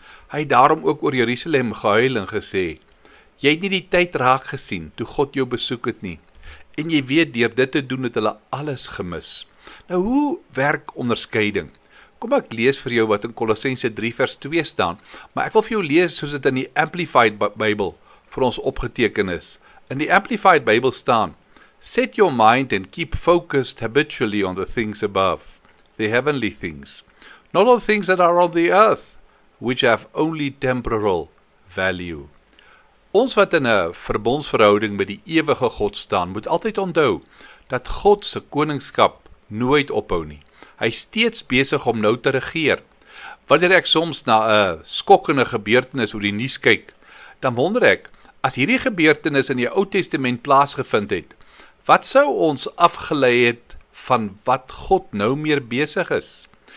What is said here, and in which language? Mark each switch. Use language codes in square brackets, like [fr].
[af] Hy het daarom ook oor Jerusalem gehuil en gesê, jy het nie die tyd raak gesien toe God jou besoek het nie. En jy weet, deur dit te doen het hulle alles gemis. Nou, hoe werk onderskeiding? Kom ek lees vir jou wat in Kolossense 3 vers 2 staan, maar ek wil vir jou lees soos dit in die Amplified Bible vir ons opgeteken is. In die Amplified Bible staan, [en] set your mind and keep focused habitually on the things above, the heavenly things, not on things that are on the earth, which have only temporal value. [af] Ons wat in 'n verbondsverhouding met die ewige God staan, moet altyd onthou dat God se koningskap nooit ophou nie. Hy is steeds besig om nou te regeer. Wanneer ek soms na 'n skokkende gebeurtenis oor die nuus kyk, dan wonder ek, as hierdie gebeurtenis in die Ou Testament plaasgevind het, wat sou ons afgelei het van wat God nou meer besig is?